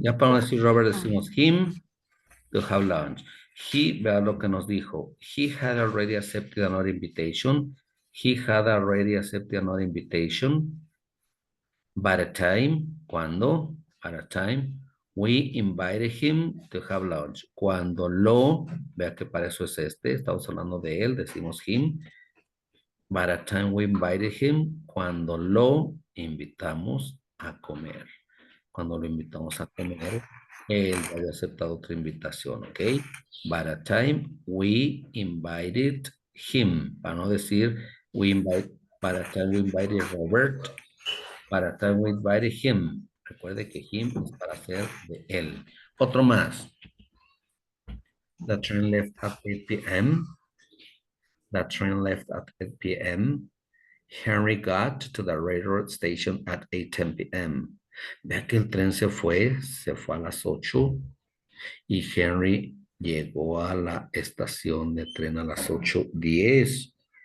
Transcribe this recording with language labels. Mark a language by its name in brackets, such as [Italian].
[Spanish] Ya para no decir Robert decimos [English] him to have lunch. He, [Spanish] vea lo que nos dijo. [English] He had already accepted another invitation. He had already accepted another invitation. By the time, cuando, by the time, we invited him to have lunch. [Spanish] Cuando lo, vea que para eso es estamos hablando de él, decimos him. [English] By the time we invited him, [Spanish] cuando lo invitamos a comer. Cuando lo invitamos a comer, él había aceptado otra invitación, ¿ok? [English] By the time we invited him, [Spanish] para no decir [English] by the time we invited Robert, by the time we invited him. [Spanish] Recuerde que him es para hacer de él. Otro más. [English] The train left at 8 p.m. The train left at 8 p.m. Henry got to the railroad station at 8:10 p.m. [Spanish] Vea que el tren se fue a las 8 y Henry llegó a la estación de tren a las 8:10.